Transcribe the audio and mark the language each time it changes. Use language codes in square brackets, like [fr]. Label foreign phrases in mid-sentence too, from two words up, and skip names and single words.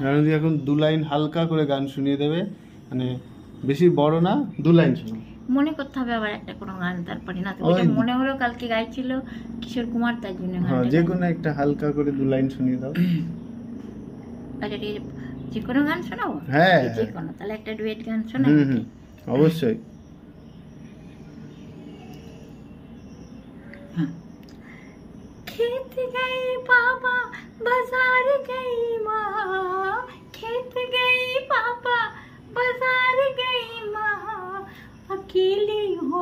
[bn] রানুদি এখন 2 লাইন হালকা করে গান শুনিয়ে দেবে, মানে বেশি বড় না, 2 লাইন শোনো। মনে করতে হবে আবার একটা কোনো গান, তারপরে না তো মনে হলো কালকে গাইছিল কিশোর কুমার, তার জন্য যে কোনো একটা হালকা করে 2 লাইন শুনিয়ে দাও। আচ্ছা ঠিক আছে, যে কোনো গান শোনাবো? হ্যাঁ যে কোনো, তাহলে একটা ডুয়েট গান শোনাই। অবশ্যই। [hi] खेत गई पापा बाजार गई माँ, खेत गई पापा बाजार गई माँ, अकेली हूँ